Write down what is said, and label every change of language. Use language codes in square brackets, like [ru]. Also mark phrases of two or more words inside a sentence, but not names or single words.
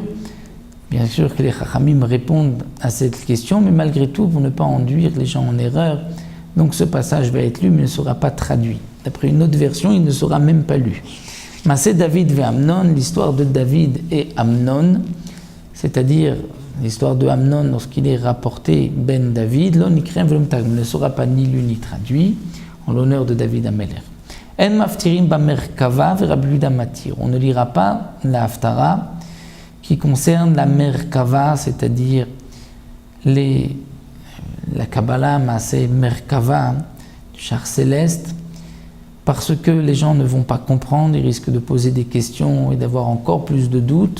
[fr] Bien sûr que les Chachamim répondent à cette question, mais malgré tout, pour ne pas induire les gens en erreur, donc ce passage va être lu, mais ne sera pas traduit. D'après une autre version, il ne sera même pas lu. [he] מעשה דוד ואמנון, [fr] l'histoire de David et Amnon, c'est-à-dire l'histoire de Amnon lorsqu'il est rapporté Ben David, [he] לא נקרא ולא מתרגם, [fr] ne sera pas ni lu ni traduit, en l'honneur de David Améler. [he] אין מפטירין במרכבה ורבי יהודה מתיר. [fr] On ne lira pas la haftara qui concerne la merkava, c'est-à-dire la Kabbalah, [he] מעשה מרכבה, [fr] du char céleste, parce que les gens ne vont pas comprendre, ils risquent de poser des questions et d'avoir encore plus de doutes.